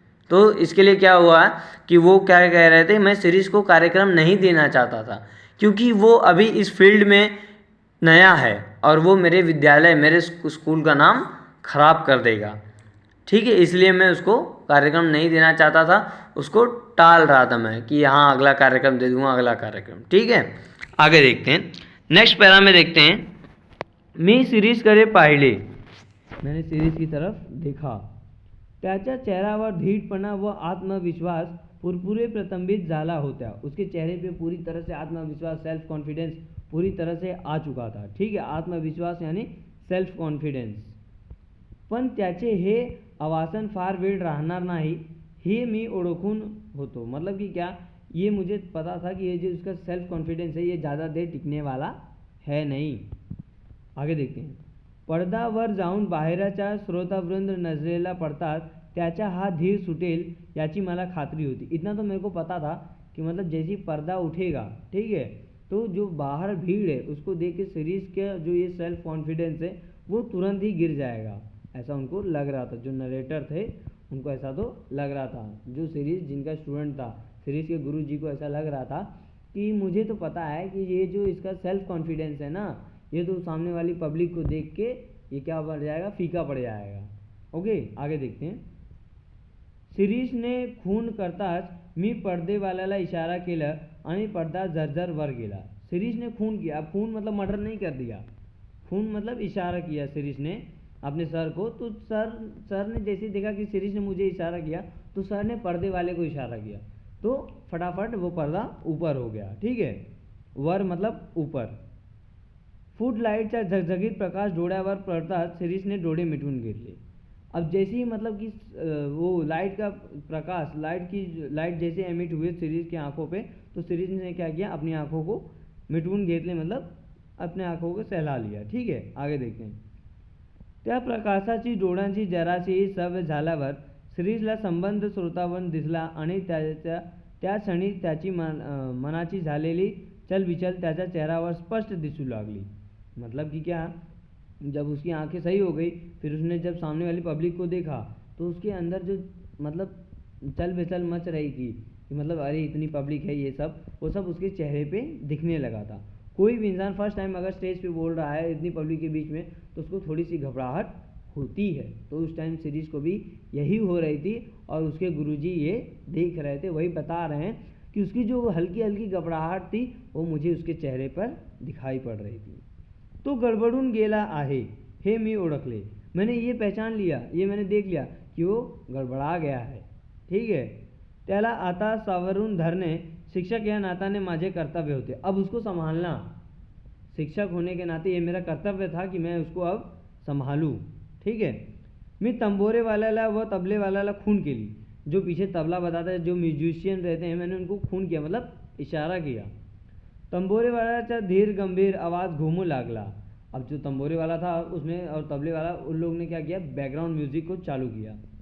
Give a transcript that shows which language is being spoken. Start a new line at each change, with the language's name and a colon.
Hindi: तो इसके लिए क्या हुआ कि वो क्या कह रहे थे, मैं शिरीष को कार्यक्रम नहीं देना चाहता था क्योंकि वो अभी इस फील्ड में नया है और वो मेरे विद्यालय, मेरे स्कूल का नाम खराब कर देगा, ठीक है। इसलिए मैं उसको कार्यक्रम नहीं देना चाहता था, उसको टाल रहा था मैं कि हाँ अगला कार्यक्रम दे दूंगा, अगला कार्यक्रम, ठीक है। आगे देखते हैं। नेक्स्ट पैरा में देखते हैं।
Marathi: मी शिरीषकडे पाहिले,
Hindi: मैंने शिरीष की तरफ देखा।
Marathi: त्याच्या चेहऱ्यावर धीटपणा व आत्मविश्वास पुरपुरे प्रतंबित झाला होता।
Hindi: उसके चेहरे पे पूरी तरह से आत्मविश्वास, सेल्फ कॉन्फिडेंस पूरी तरह से आ चुका था, ठीक है। आत्मविश्वास यानी सेल्फ कॉन्फिडेंस।
Marathi: पण त्याचे हे आवासन फार वेळ राहणार नाही हे मी ओळखून होतो।
Hindi: मतलब कि क्या, ये मुझे पता था कि ये जो इसका सेल्फ कॉन्फिडेंस है ये ज़्यादा देर टिकने वाला है नहीं। आगे देखते हैं।
Marathi: पडद्यावर जाऊन बाहेरच्या श्रोतावृंद नजरेला पडताच त्याचा हा धीर सुटेल याची मला खात्री होती।
Hindi: इतना तो मेरे को पता था कि मतलब जैसे पर्दा उठेगा, ठीक है, तो जो बाहर भीड़ है उसको देख के शिरीष का जो ये सेल्फ कॉन्फिडेंस है वो तुरंत ही गिर जाएगा, ऐसा उनको लग रहा था। जो नरेटर थे उनको ऐसा तो लग रहा था, जो शिरीष जिनका स्टूडेंट था, शिरीष के गुरु जी को ऐसा लग रहा था कि मुझे तो पता है कि ये जो इसका सेल्फ कॉन्फिडेंस है ना, ये तो सामने वाली पब्लिक को देख के ये क्या पड़ जाएगा, फीका पड़ जाएगा। ओके, आगे देखते हैं।
Marathi: शिरीषने खून करताच मी पडदेवाल्याला इशारा केला आणि पडदा झरझर वर गेला।
Hindi: शिरीष ने खून किया। अब खून मतलब मर्डर नहीं कर दिया, खून मतलब इशारा किया शिरीष ने अपने सर को। तो सर ने जैसे ही देखा कि शिरीष ने मुझे इशारा किया तो सर ने पर्दे वाले को इशारा किया, तो फटाफट वो पर्दा ऊपर हो गया। ठीक है, वर मतलब ऊपर।
Marathi: फूटलाईटचा झगझगीत प्रकाश डोळ्यावर पडताच शिरीषने डोळे मिटून घेतले।
Hindi: अब जैसे ही मतलब कि वो लाइट का प्रकाश, लाइट जैसे एमिट हुए शिरीष की आंखों पे, तो शिरीष ने क्या किया, अपनी आंखों को
Marathi: मिटून घेतले,
Hindi: मतलब अपने आंखों को सहला लिया। ठीक है, आगे देखते हैं।
Marathi: त्या प्रकाशाची डोळ्यांची जराशीही सवय झाल्यावर शिरीषला संबंध श्रोतावन दिसला आणि त्या क्षणी त्याची मनाची झालेली चलबिचल त्याच्या चेहऱ्यावर स्पष्ट दिसू लागली।
Hindi: मतलब कि क्या, जब उसकी आंखें सही हो गई, फिर उसने जब सामने वाली पब्लिक को देखा तो उसके अंदर जो मतलब चल बेचल मच रही थी कि मतलब अरे इतनी पब्लिक है ये सब, वो सब उसके चेहरे पे दिखने लगा था। कोई भी इंसान फर्स्ट टाइम अगर स्टेज पे बोल रहा है इतनी पब्लिक के बीच में तो उसको थोड़ी सी घबराहट होती है। तो उस टाइम शिरीष को भी यही हो रही थी और उसके गुरुजी ये देख रहे थे, वही बता रहे हैं कि उसकी जो हल्की हल्की घबराहट थी वो मुझे उसके चेहरे पर दिखाई पड़ रही थी।
Marathi: तो गडबडून गेला आहे हे मी ओळखले,
Hindi: मैंने ये पहचान लिया, ये मैंने देख लिया कि वो गड़बड़ा गया है।
Marathi: ठीक है, त्याला आता सावरून धरणे शिक्षक या नात्याने माझे कर्तव्य होते।
Hindi: अब उसको संभालना, शिक्षक होने के नाते ये मेरा कर्तव्य था कि मैं उसको अब संभालूं।
Marathi: ठीक है, मी तंबोरे वाल्याला व तबले वाल्याला खून केली।
Hindi: जो पीछे तबला बताता है, जो म्यूजिशियन रहते हैं, मैंने उनको खून किया, मतलब इशारा किया।
Marathi: तंबोरे वाल्याचा धीर गंभीर आवाज़ घूमू लागला।
Hindi: अब जो तंबोरे वाला था उसमें और तबले वाला, उन लोग ने क्या किया, बैकग्राउंड म्यूजिक को चालू किया।